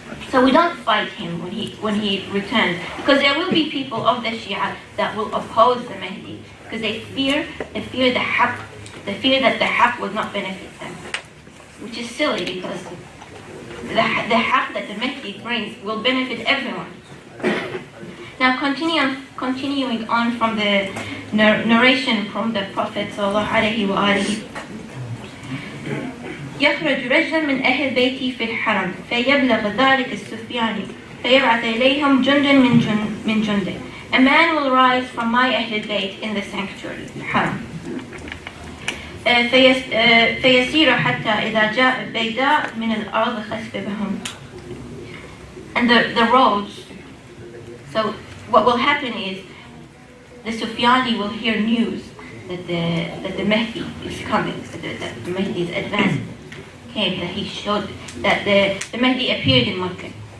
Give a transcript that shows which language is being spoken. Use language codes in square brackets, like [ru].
[en] So we don't fight him when he returns, because there will be people of the Shia that will oppose the Mahdi, because they fear the haqq, that the haqq will not benefit them, which is silly, because the haqq that the Mahdi brings will benefit everyone. Now continuing on from the narration from the Prophet sallallahu alaihi wasallam. [ar] يخرج رجل من أهل بيتي في الحرم فيبلغ ذلك السفياني فيبعث إليهم جند من جنده. [en] A man will rise from my Ahl Bayt in the sanctuary, Haram. [ar] فيسير حتى إذا جاء بيداء من الأرض خسف بهم. [en] And the roads, so what will happen is the Sufyani will hear news that the Mahdi is coming, that the Mahdi is advancing. Came, that he showed that the Mahdi appeared in Makkah.